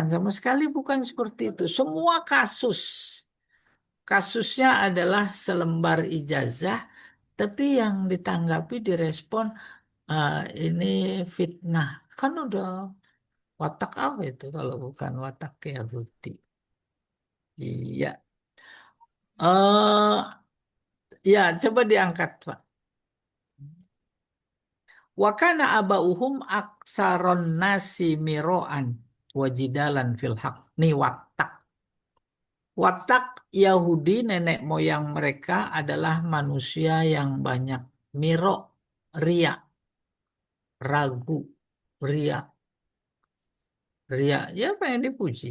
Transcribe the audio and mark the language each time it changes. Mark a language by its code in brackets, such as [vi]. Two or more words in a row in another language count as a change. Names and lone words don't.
[id] Sama sekali bukan seperti itu. Semua kasusnya adalah selembar ijazah, tapi yang ditanggapi direspon, "Ah, ini fitnah." Kan udah watak apa itu kalau bukan watak Yahudi? Iya. Ya, coba diangkat, Pak. [ar] وكان آباؤهم أكثر الناس مراء وجدالا في الحق. [id] Nih watak. Watak Yahudi nenek moyang mereka adalah manusia yang banyak miro, ria, ragu, ria, ria. Ya apa yang dipuji?